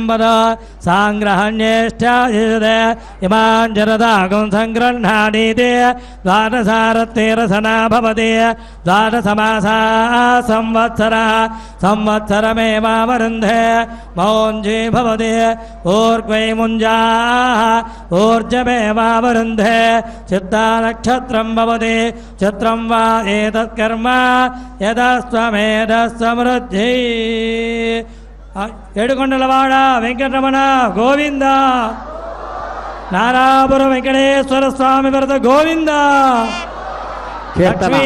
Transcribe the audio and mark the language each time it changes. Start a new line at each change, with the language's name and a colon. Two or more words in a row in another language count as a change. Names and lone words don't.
Sanskrit: వద సాంగ్రహణ్యేష్టాజిదే ఇమాంజరదాగం సంగృహ్ణానీతే ద్వాదశారత్తేరసనా భవతి ద్వాదశమాసా సంవత్సర సంవత్సరమేవావరుంధే మౌంజీ భవతి ఊర్గ్వై ముంజా ఊర్జమేవావరుంధే చిత్తా నక్షత్రం భవతి क्षत्रं वा एतत्कर्म यदस्त्वमेधस्समृद्धि
Telugu: ఏడుకొండలవాడ వెంకటరమణ గోవింద నారాపుర వెంకటేశ్వర స్వామి వరద గోవింద కీర్తన లక్ష్మీ